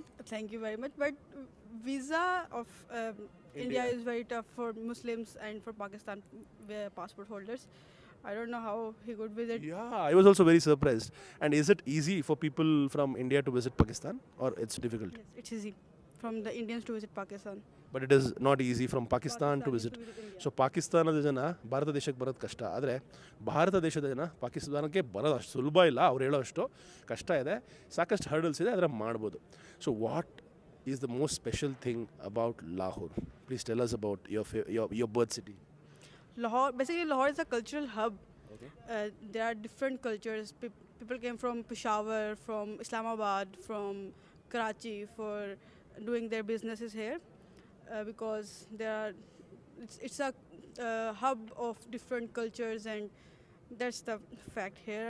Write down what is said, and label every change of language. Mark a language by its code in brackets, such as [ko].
[en] thank you very much. But visa of India is very tough for Muslims and for Pakistan passport holders. I don't know how he could visit. Yeah, I was also very surprised. And is it easy for people from India to visit Pakistan, or it's difficult? Yes, it's easy from the Indians to visit Pakistan. But it is not easy from Pakistan to visit. India. [kn] So ಪಾಕಿಸ್ತಾನದ ಜನ ಭಾರತ ದೇಶಕ್ಕೆ ಬರೋದು ಕಷ್ಟ, ಆದರೆ ಭಾರತ ದೇಶದ ಜನ ಪಾಕಿಸ್ತಾನಕ್ಕೆ ಬರೋದು ಅಷ್ಟು ಸುಲಭ ಇಲ್ಲ, ಅವ್ರು ಹೇಳೋ ಅಷ್ಟು ಕಷ್ಟ ಇದೆ, ಸಾಕಷ್ಟು ಹರ್ಡಲ್ಸ್ ಇದೆ, ಅದರ ಮಾಡ್ಬೋದು. [en] So what is the most special thing about Lahore? Please tell us about your birth city. Lahore is a cultural hub. There are different cultures. People came from Peshawar, from Islamabad, from Karachi for doing their businesses here because it's a hub of different cultures, and that's the fact here.